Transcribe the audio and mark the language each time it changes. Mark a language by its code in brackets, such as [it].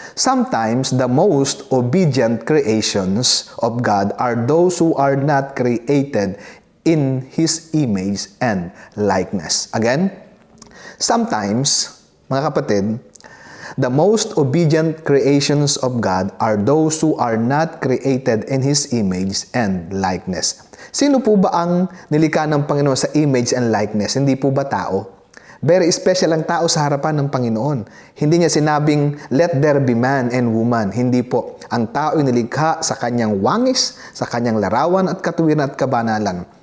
[en] Sometimes the most obedient creations of God are those who are not created in His image and likeness. Again, sometimes, [tl] mga kapatid, [en] the most obedient creations of God are those who are not created in His image and likeness. [tl] Sino po ba ang nilikha ng Panginoon sa image and likeness? Hindi po ba tao? Very special ang tao sa harapan ng Panginoon. Hindi niya sinabing, [en] let there be man and woman. [tl] Hindi po. Ang tao ay nilikha sa kanyang wangis, sa kanyang larawan at katuwiran at kabanalan.